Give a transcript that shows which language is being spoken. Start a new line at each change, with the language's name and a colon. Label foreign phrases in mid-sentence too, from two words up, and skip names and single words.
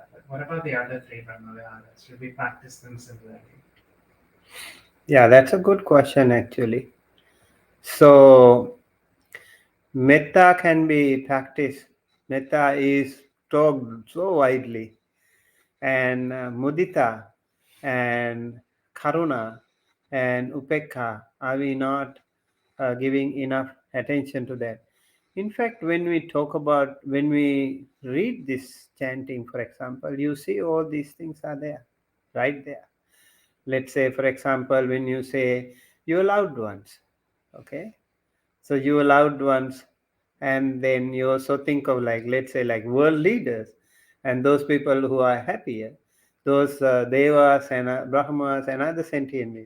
English: But what about the other three Brahmaviharas? Should we practice them similarly? Yeah, that's a good question actually. So, metta can be practiced. Metta is talked so widely, and mudita and karuna and upekha, are we not giving enough attention to that? In fact, when we talk about, when we read this chanting, for example, you see all these things are there, right there. Let's say, for example, when you say your loved ones, okay, so your loved ones, and then you also think of, like, let's say, like world leaders and those people who are happier, those devas and brahmas and other sentient beings.